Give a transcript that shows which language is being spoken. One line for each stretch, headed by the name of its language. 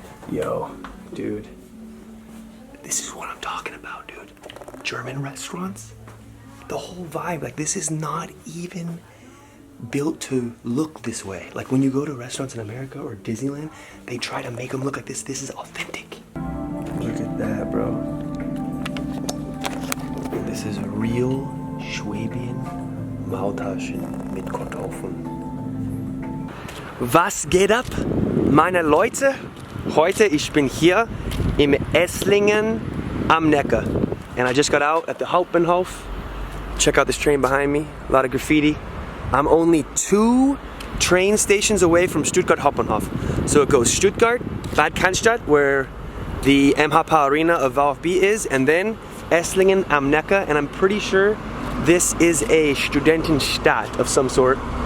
English: Yo, dude, this is what I'm talking about, dude. German restaurants, the whole vibe, like this is not even built to look this way. Like when you go to restaurants in America or Disneyland, they try to make them look like this. This is authentic. Look at that, bro. This is a real Schwabian
German: Maultaschen mit Kartoffeln. Was geht ab, meine Leute? Heute ich bin hier im Esslingen am Neckar.
English: And I just got out at the Hauptbahnhof. Check out this train behind me, a lot of graffiti. I'm only 2 train stations away from Stuttgart Hauptbahnhof. So it goes Stuttgart, Bad Cannstatt, where the MHP Arena of VfB is, and then Esslingen am Neckar, and I'm pretty sure this is a Studentenstadt of some sort.